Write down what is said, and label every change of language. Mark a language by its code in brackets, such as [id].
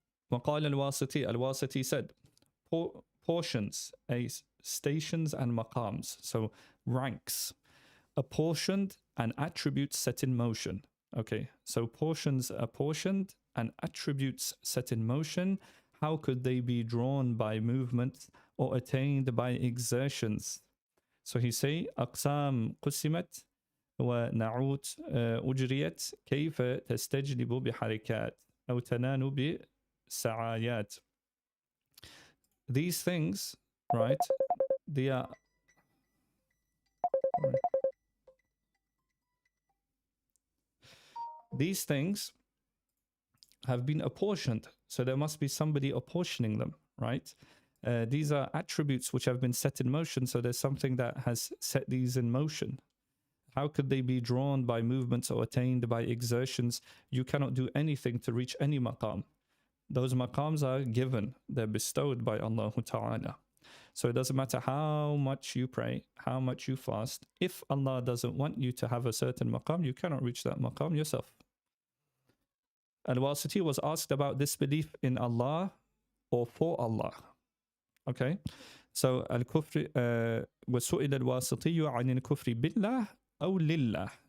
[ar] وقال الواسطي, [en] Al-Wasiti said, portions, stations and maqams, so ranks, apportioned and attributes set in motion. Okay, so portions apportioned and attributes set in motion. How could they be drawn by movement or attained by exertions? So he say, [ar] أقسام قسمت ونعوت أجريت كيف تستجلب بحركات أو تنال بسعايات. [en] These things, right, they are these things have been apportioned. So there must be somebody apportioning them, right? These are attributes which have been set in motion. So there's something that has set these in motion. How could they be drawn by movements or attained by exertions? You cannot do anything to reach any maqam. Those maqams are given, they're bestowed by Allah Ta'ala. So it doesn't matter how much you pray, how much you fast. If Allah doesn't want you to have a certain maqam, you cannot reach that maqam yourself. Al-Wasiti was asked about disbelief in Allah or for Allah. Okay, so al-kufr [ar] وسئل الواسطي عن الكفر بالله أو لله.